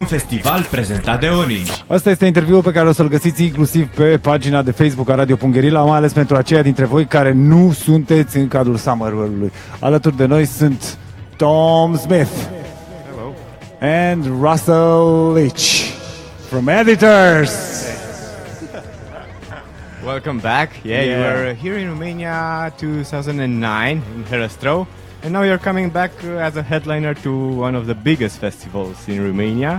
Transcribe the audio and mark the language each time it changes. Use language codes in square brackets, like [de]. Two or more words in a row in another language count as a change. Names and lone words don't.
[ro] festival prezentat de Leetch. Asta este interviul pe care o să-l găsiți inclusiv pe pagina de Facebook a Radio Guerrilla, mai ales pentru aceia dintre voi care nu sunteți în cadrul Summer-ului. Alături de noi sunt Tom Smith. [en] Hello. And Russell Leetch from Editors. Welcome back. You were here in Romania 2009 in Herăstrău, and now you're coming back as a headliner to one of the biggest festivals in Romania.